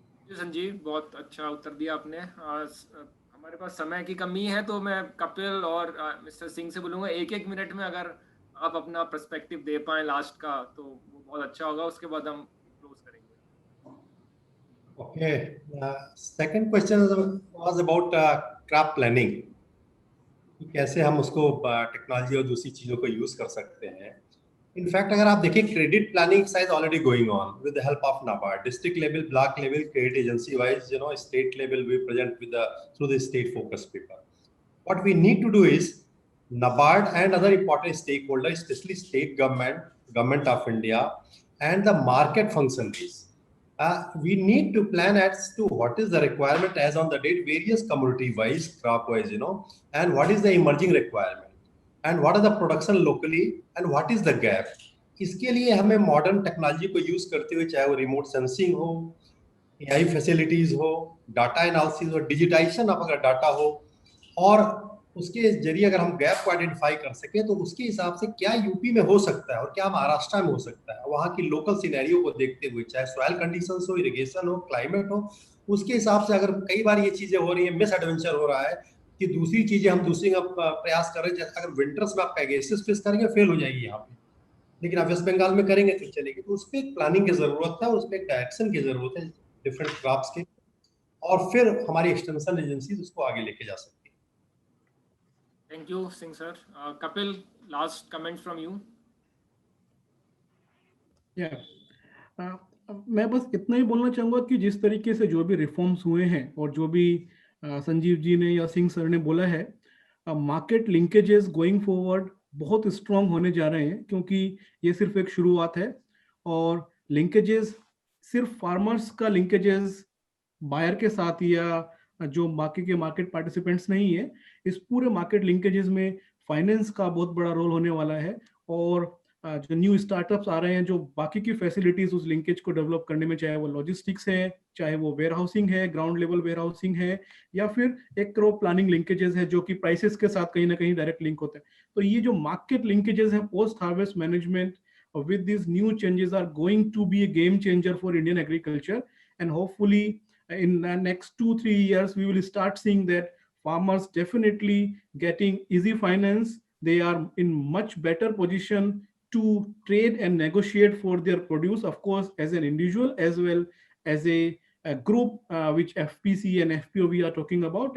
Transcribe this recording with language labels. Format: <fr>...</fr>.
<hi>संजीव, बहुत अच्छा उत्तर दिया आपने। हमारे पास समय की कमी है, तो मैं कपिल और मिस्टर सिंह से बोलूंगा 1-1 मिनट में अगर आप अपना पर्सपेक्टिव दे पाए लास्ट का, तो वो बहुत अच्छा होगा। उसके बाद हम क्लोज करेंगे।</hi> <en>Okay. Second question was about crop planning.</en> <hi>कि कैसे हम उसको टेक्नोलॉजी और दूसरी चीजों को यूज कर सकते हैं।</hi> <en>in fact</en> <hi>अगर आप देखिए</hi> <en>Credit planning exercise already going on with the help of NABARD, district level, block level, credit agency wise, state level we present with through the state focus paper. What we need to do is NABARD and other important stakeholders, especially state government of India, and the market functionaries. We need to plan as to what is the requirement as on the date, various commodity wise, crop wise, and what is the emerging requirement, and what are the production locally, and what is the gap.</en> <hi>इसके लिए हमें modern technology को use करते हुए, चाहे वो remote sensing हो, AI facilities हो, डाटा एनालिसिस हो, डिजिटाइजेशन ऑफ अगर डाटा हो, और उसके जरिए अगर हम गैप को आइडेंटिफाई कर सके तो उसके हिसाब से क्या यूपी में हो सकता है और क्या महाराष्ट्र में हो सकता है, वहाँ की लोकल सिनेरियो को देखते हुए, चाहे सॉइल कंडीशंस हो, इरिगेशन हो, क्लाइमेट हो, उसके हिसाब से अगर कई बार ये चीजें हो रही है, मिस एडवेंचर हो रहा है कि दूसरी चीजें हम दूसरी का प्रयास कर रहे हैं, जैसे अगर विंटर्स में आप पेगासस फिश करेंगे फेल हो जाएगी यहाँ पे, लेकिन आप वेस्ट बंगाल में करेंगे तो चलेगी। तो उस पर एक प्लानिंग की जरूरत है, उस पर एक डायरेक्शन की जरूरत है डिफरेंट क्रॉप्स के, और फिर हमारी एक्सटेंशन एजेंसी उसको आगे लेके जा सकती है।</hi> <en>Thank you, Singh sir. Kapil, last comments from you.</en> <hi>मैं बस इतना ही बोलना चाहूंगा कि जिस तरीके से जो भी रिफॉर्म्स हुए हैं और जो भी संजीव जी ने या सिंह सर ने बोला है, मार्केट लिंकेजेस गोइंग फॉरवर्ड बहुत स्ट्रांग होने जा रहे हैं, क्योंकि ये सिर्फ एक शुरुआत है। और लिंकेजेस सिर्फ फार्मर्स का लिंकेजेस बायर के साथ या जो बाकी के मार्केट पार्टिसिपेंट्स नहीं है, इस पूरे मार्केट लिंकेजेस में फाइनेंस का बहुत बड़ा रोल होने वाला है। और जो न्यू स्टार्टअप्स आ रहे हैं जो बाकी की फैसिलिटीज उस लिंकेज को डेवलप करने में, चाहे वो लॉजिस्टिक्स है, चाहे वो वेयर हाउसिंग है, ग्राउंड लेवल वेयर हाउसिंग है, या फिर एक क्रॉप प्लानिंग लिंकेजेस है जो कि प्राइसेस के साथ कहीं ना कहीं डायरेक्ट लिंक होते हैं। तो ये जो मार्केट लिंकेजेस है</hi> <en>Post harvest management with these new changes are going to be a game changer for Indian agriculture, and hopefully in the next 2-3 years we will start seeing that farmers definitely getting easy finance. They are in much better position to trade and negotiate for their produce, of course, as an individual as well as a group, which FPC and FPO we are talking about.</en>